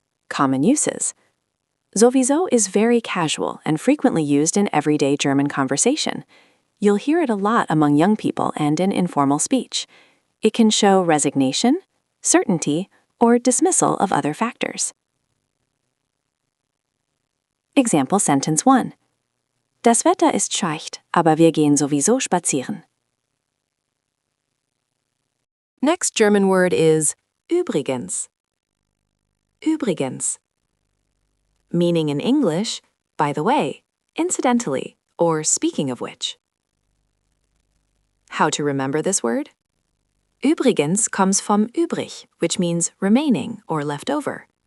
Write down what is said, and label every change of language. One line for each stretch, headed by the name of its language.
English: Common uses. Sowieso is very casual and frequently used in everyday German conversation. You'll hear it a lot among young people and in informal speech. It can show resignation, certainty, or dismissal of other factors. Example sentence 1.
German: Das Wetter ist schlecht, aber wir gehen sowieso spazieren.
English: Next German word is übrigens. Übrigens. Meaning in English: by the way, incidentally, or speaking of which. How to remember this word? Übrigens comes from übrig, which means remaining or left over.